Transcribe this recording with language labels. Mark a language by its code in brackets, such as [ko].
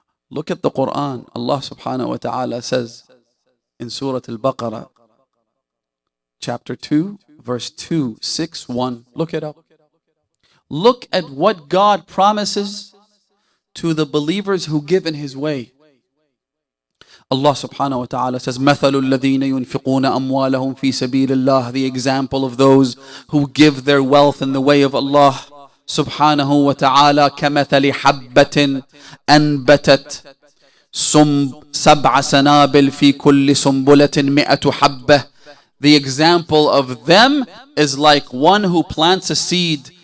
[en] Look at the Quran. Allah subhanahu wa ta'ala says in Surah Al-Baqarah, chapter 2, verse 261. Look it up. Look at what God promises to the believers who give in His way. Allah subhanahu wa ta'ala says, [ar] مَثَلُ الَّذِينَ يُنْفِقُونَ أَمْوَالَهُمْ فِي سَبِيلِ اللَّهِ. [en] The example of those who give their wealth in the way of Allah subhanahu wa ta'ala, [ar] كَمَثَلِ حَبَّةٍ أَنْبَتَتْ سَبْعَ سَنَابِلْ فِي كُلِّ سُنْبُلَةٍ مِئَةُ حَبَّةٍ. [en] The example of them is like one who plants a seed.